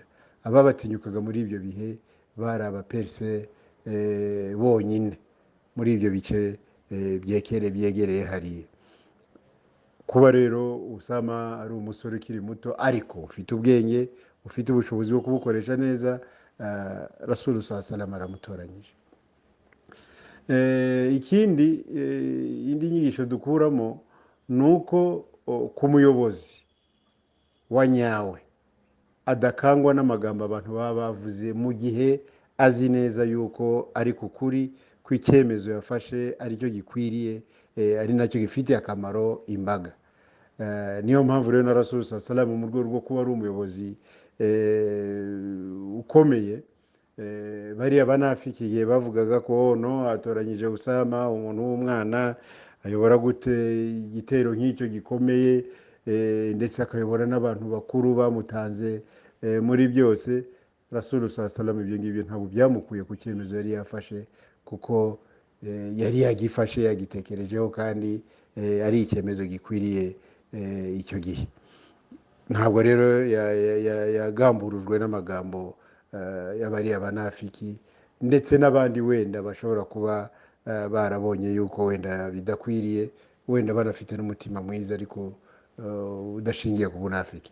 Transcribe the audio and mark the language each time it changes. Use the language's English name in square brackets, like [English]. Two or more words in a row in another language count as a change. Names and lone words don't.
[Kinyarwanda] Ababatinyukaga muri ibyo bihe bari abaperse bonyine muri ibyo bice byegereye hariya. Kuba rero Usama ari umusore ukiri muto ariko ufite ubwenge, ufite ubushobozi bwo kubukoresha neza, [Arabic] رسول صلى الله عليه وسلم [Kinyarwanda] aramutoranyije. Indi nyigisho dukuramo ni uko ku muyobozi wa nyawe adakangwa n'amagambo abantu baba bavuze, mu gihe azi neza yuko ari ku kuri, ko icyemezo yafashe aricyo gikwiriye, ari nacyo gifitiye akamaro imbaga. Niyo mpamvu rero na [Arabic] رسول صلى الله عليه وسلم [Kinyarwanda] mu rwego rwo kuba ari umuyobozi ukomeye, bariya banafiki igihe bavugaga ko no atoranyije Usama, umuntu w'umwana ayobora gute igitero nk'icyo gikomeye, ndetse akayobora n'abantu bakuru bamutanze muri byose, [Arabic] رسول صلى الله عليه وسلم [Kinyarwanda] ibyo ngibyo ntabwo byamukuye ku cyemezo yari yafashe, kuko yari yagifashe, yagitekerejeho, kandi ari icyemezo gikwiriye icyo gihe. Ntabwo rero yagamburujwe n'amagambo y'abariya banafiki, ndetse n'abandi wenda bashobora kuba barabonye yuko wenda bidakwiriye, wenda banafite n'umutima mwiza ariko udashingiye ku bunafiki.